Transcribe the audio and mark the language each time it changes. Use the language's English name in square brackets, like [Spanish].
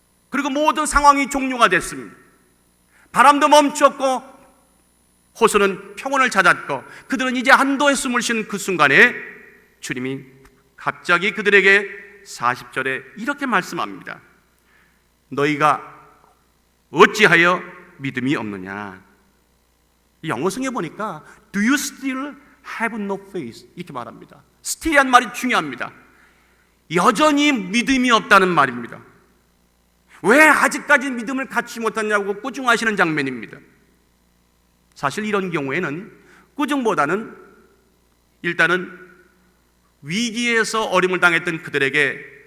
[Korean] 그리고 모든 상황이 종료가 됐습니다. 바람도 멈췄고 호수는 평온을 찾았고 그들은 이제 안도의 숨을 쉬는 그 순간에 주님이 갑자기 그들에게 40절에 이렇게 말씀합니다. 너희가 어찌하여 믿음이 없느냐. 영어성에 보니까 [English] Do you still have no faith? [Korean] 이렇게 말합니다. still이란 말이 중요합니다. 여전히 믿음이 없다는 말입니다. 왜 아직까지 믿음을 갖지 못했냐고 꾸중하시는 장면입니다. 사실 이런 경우에는 꾸중보다는 일단은 위기에서 어려움을 당했던 그들에게